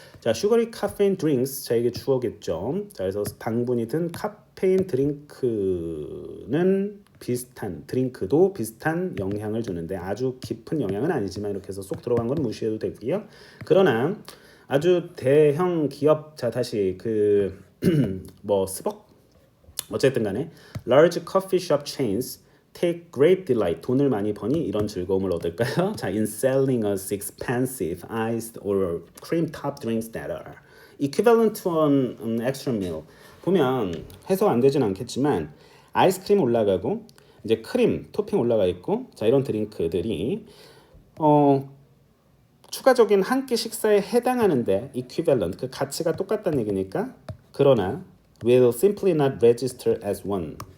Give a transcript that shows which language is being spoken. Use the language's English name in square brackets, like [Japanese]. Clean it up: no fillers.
[Korean] 자 슈거리 카페인 드링크스 자 이게 주어겠죠. 자 그래서 방분이 든 카페인 드링크는 비슷한 드링크도 비슷한 영향을 주는데 아주 깊은 영향은 아니지만 이렇게 해서 쏙 들어간 건 무시해도 되고요. 그러나 아주 대형 기업 자 다시 그 뭐 스벅 어쨌든 간에 [English] large coffee shop chains take great delight [Korean] 돈을 많이 버니 이런 즐거움을 얻을까요? 자, [English] in selling us expensive iced or cream top drinks that are equivalent to an extra meal. [Korean] 보면 해석 안 되진 않겠지만 아이스크림 올라가고 이제 크림 토핑 올라가 있고 자 이런 드링크들이 추가적인 한 끼 식사에 해당하는데 equivalent 그 가치가 똑같다는 얘기니까 그러나 [English] will simply not register as one.